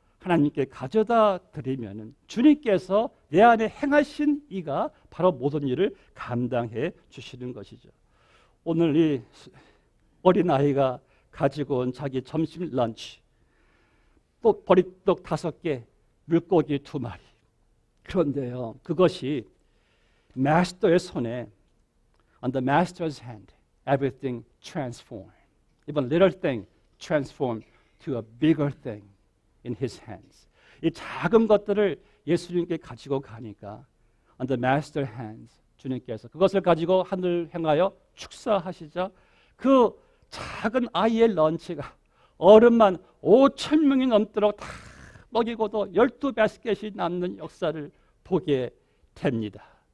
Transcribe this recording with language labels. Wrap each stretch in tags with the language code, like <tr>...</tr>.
<ko>하나님께 가져다 드리면 주님께서 내 안에 행하신 이가 바로 모든 일을 감당해 주시는 것이죠. 오늘 이 어린아이가 가지고 온 자기 점심 런치, 또 버리떡 5개, 물고기 2마리. 그런데요, 그것이 마스터의 손에</ko> <en>on the master's hand, everything transformed. Even little thing transformed to a bigger thing in his hands.</en> <ko>이 작은 것들을 예수님께 가지고 가니까</ko> <en>on the master's hands,</en> <ko>주님께서 그것을 가지고 하늘 향하여 축사하시자 그 작은 아이의 런치가 어른만 5,000명이 넘도록 다 먹이고도 12바스켓이 남는 역사를 보게 됩니다.</ko>